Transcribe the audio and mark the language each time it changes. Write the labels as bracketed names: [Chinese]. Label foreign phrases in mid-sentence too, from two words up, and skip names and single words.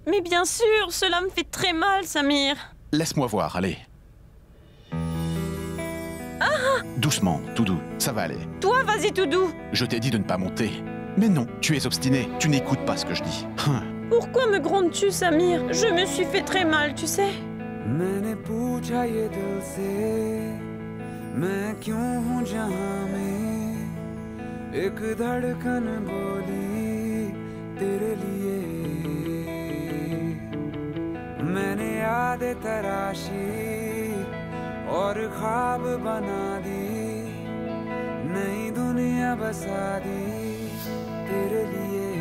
[French] Mais bien sûr, cela me fait très mal, Samir. Laisse-moi voir, allez. Doucement, tout doux, ça va aller. Toi, vas-y tout doux. Je t'ai dit de ne pas monter. Mais non, tu es obstiné, tu n'écoutes pas ce que je dis. Pourquoi me grondes-tu, Samir? Je me suis fait très mal, tu sais. [Hindi] मैंने पूछा ये दिल से मैं क्यों हूँ जहाँ में एक धड़कन बोली तेरे लिए मैंने यादें तराशी और ख्वाब बना दी नई दुनिया बसा दी तेरे लिए